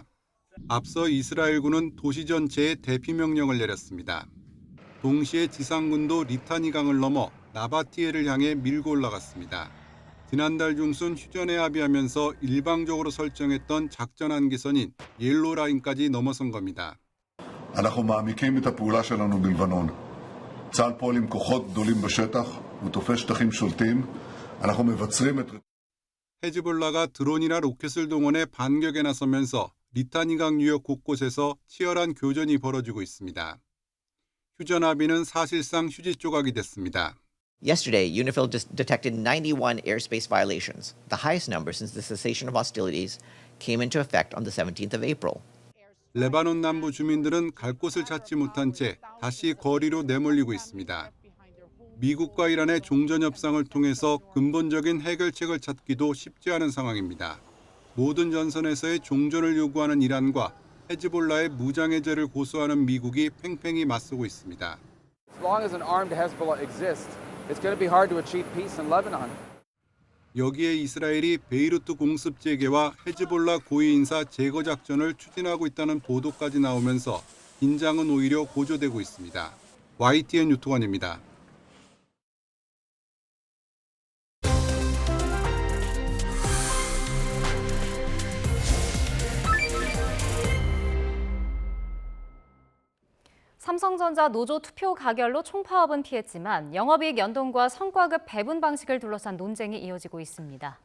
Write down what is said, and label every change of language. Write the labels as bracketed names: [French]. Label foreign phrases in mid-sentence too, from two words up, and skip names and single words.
[Korean] 앞서 이스라엘군은 도시 전체에 대피 명령을 내렸습니다. 동시에 지상군도 리타니 강을 넘어 나바티에를 향해 밀고 올라갔습니다. 지난달 중순 휴전에 합의하면서 일방적으로 설정했던 작전 한계선인 옐로 라인까지 넘어선 겁니다. [Hebrew] אנחנו מעמיקים את הפעולה שלנו בלבנון. צה"ל פועל עם כוחות גדולים בשטח ותופס שטחים שולטים. אנחנו מבצרים את... [Korean] 헤즈볼라가 드론이나 로켓을 동원해 반격에 나서면서 리타니강 유역 곳곳에서 치열한 교전이 벌어지고 있습니다. 휴전 합의는 사실상 휴지 조각이 됐습니다. [English] Yesterday, UNIFIL detected 91 airspace violations, the highest number since the cessation of hostilities came into effect on the 17th of April. [Korean] 레바논 남부 주민들은 갈 곳을 찾지 못한 채 다시 거리로 내몰리고 있습니다. 미국과 이란의 종전 협상을 통해서 근본적인 해결책을 찾기도 쉽지 않은 상황입니다. 모든 전선에서의 종전을 요구하는 이란과 헤즈볼라의 무장 해제를 고수하는 미국이 팽팽히 맞서고 있습니다. [English] As long as an armed Hezbollah exists, it's going to be hard to achieve peace in Lebanon. [Korean] 여기에 이스라엘이 베이루트 공습 재개와 헤즈볼라 고위 인사 제거 작전을 추진하고 있다는 보도까지 나오면서 긴장은 오히려 고조되고 있습니다. YTN 유투관입니다. 삼성전자 노조 투표 가결로 총파업은 피했지만 영업이익 연동과 성과급 배분 방식을 둘러싼 논쟁이 이어지고 있습니다.